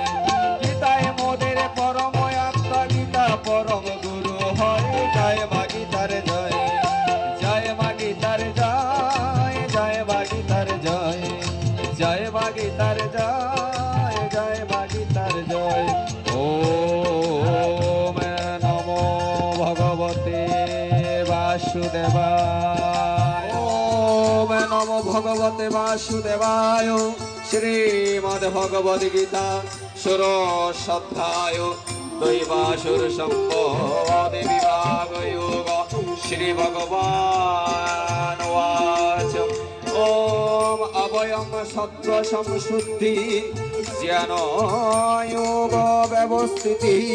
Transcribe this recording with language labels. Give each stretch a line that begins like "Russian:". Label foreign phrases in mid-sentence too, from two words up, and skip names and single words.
Bangla: গীতায় মোদের পরম আত্মা, গীতা পরম গুরু হয়, জয় মা গীতার জয়, জয় মা গীতার জয়, জয় মা গীতার জয়, জয় মা গীতার জয়, জয় মা গীতার জয়।
Sanskrit: ওম নমো ভগবতে বাসুদেবায়, ওম নমো ভগবতে বাসুদেবায়।
Bangla: শ্রীমদ্ ভগবদ গীতা ষোড়শোধ্যায় দৈবাসুর সম্পদ বিভাগ যোগ।
Sanskrit: শ্রী ভগবান উবাচ ওম অভয়ং সত্ত্ব সংশুদ্ধি জ্ঞান যোগ ব্যবস্থিতি